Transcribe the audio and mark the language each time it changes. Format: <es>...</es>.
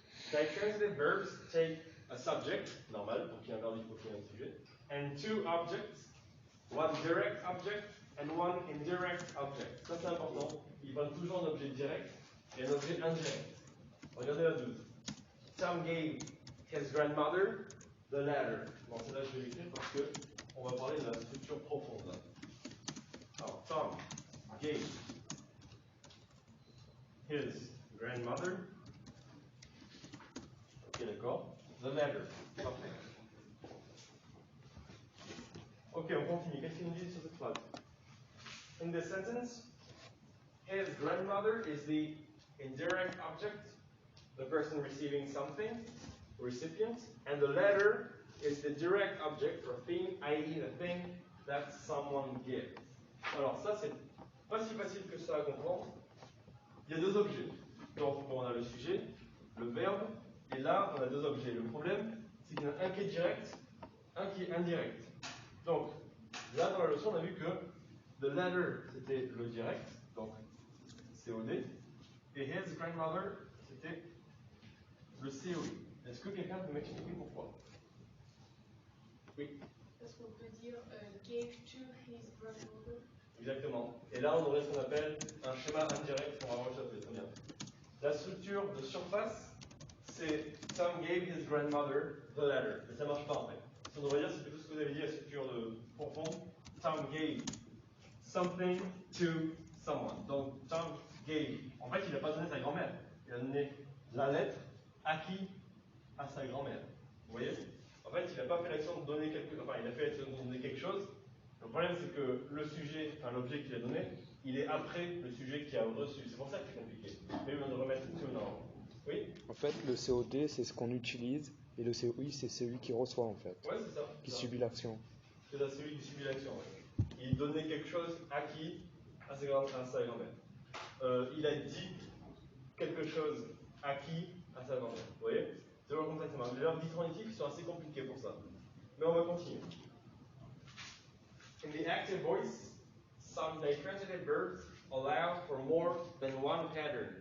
<en>The transitive verbs take a subject, normal,</en> <fr>pour qu'il y ait un verbe, il faut qu'il y ait un sujet,</fr> <en>and two objects, one direct object and one indirect object.</en> <fr>Ça c'est important. Ils prennent toujours un objet direct et un objet indirect. Regardez la 12.</fr> <en>Tom gave his grandmother the letter.</en> <fr>Bon, c'est là que je vais l'écrire parce que on va parler de la structure profonde là.</fr> <en>Alors, Tom gave his grandmother.</en> <fr>Ok, d'accord.</fr> <en>The letter.</en> <fr>Parfait. Ok, on continue. Qu'est-ce qu'il nous dit sur cette phrase?</fr> <en>In this sentence, his grandmother is the indirect object, the person receiving something, recipient, and the letter is the direct object or thing, i.e. the thing that someone gave.</en> <fr>Alors ça, c'est pas si facile que ça à comprendre. Il y a deux objets. Donc on a le sujet, le verbe, et là on a deux objets. Le problème, c'est qu'il y en a un qui est direct, un qui est indirect. Donc là dans la leçon, on a vu que the letter c'était le direct, donc COD, et his grandmother c'était le COI. Est-ce que quelqu'un peut m'expliquer pourquoi? Oui. Parce qu'on peut dire</fr> <en>gave to his grandmother.</en> <fr>Exactement. Et là, on aurait ce qu'on appelle un schéma indirect pour avoir échappé. Très bien. La structure de surface, c'est</fr> <en>Tom gave his grandmother the letter.</en> <fr>Mais ça ne marche pas en fait. Ce qu'on devrait dire, c'est plutôt ce que vous avez dit, la structure de profond.</fr> <en>Tom gave something to someone. Donc, Tom gave.</en> <fr>En fait, il n'a pas donné sa grand-mère. Il a donné la lettre à qui? À sa grand-mère. Vous voyez? En fait, il n'a pas fait l'action de donner quelque chose. Enfin, il a fait l'action de donner quelque chose. Le problème, c'est que le sujet, enfin l'objet qu'il a donné, il est après le sujet qui a reçu. C'est pour ça que c'est compliqué. Mais on devrait mettre tout dans. Oui? En fait, le COD, c'est ce qu'on utilise, et le COI, c'est celui qui reçoit, en fait. Ouais, c'est ça. Qui subit l'action. C'est ça, celui qui subit l'action. Ouais. Il donnait quelque chose à qui? À sa grand-mère. Il a dit quelque chose à qui? À sa grand-mère. Vous voyez? C'est vraiment comme ça que ça marche. Les verbes ditransitifs sont assez compliqués pour ça. Mais on va continuer.</fr> <en>In the active voice, some ditransitive verbs allow for more than one pattern.</en>